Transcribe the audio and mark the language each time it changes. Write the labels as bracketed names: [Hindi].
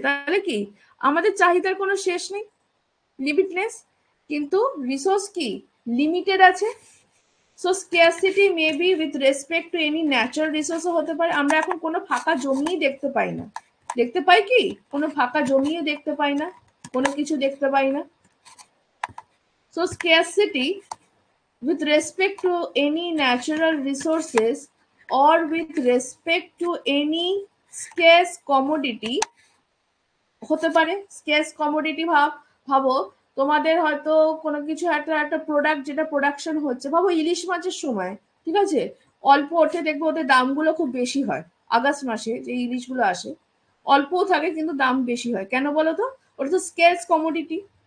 [Bangla] তাহলে কি আমাদের চাহিদার কোনো শেষ নেই, লিমিটলেস, কিন্তু রিসোর্স কি লিমিটেড আছে। [English] so scarcity may be with respect to any natural রিসোর্সও [Bangla] হতে পারে। আমরা এখন কোনো ফাঁকা জমিই দেখতে পাই না, দেখতে পাই কি কোনো ফাঁকা জমিও দেখতে পাই না, কোনো কিছু দেখতে পাই না। [English] so scarcity with respect to any natural resources or with respect to any scarce commodity [Bangla] হতে পারে। স্কেস কমোডিটি ভাবো তোমাদের হয়তো কোনো কিছু একটা একটা প্রোডাক্ট যেটা প্রোডাকশন হচ্ছে, ভাবো ইলিশ মাছের সময়, ঠিক আছে, অল্প ওঠে, দেখবো ওদের দামগুলো খুব বেশি হয়। আগস্ট মাসে যে ইলিশগুলো আসে অল্পও থাকে কিন্তু দাম বেশি হয়, কেন বলো তো, ওটা তো স্কেস কমোডিটি।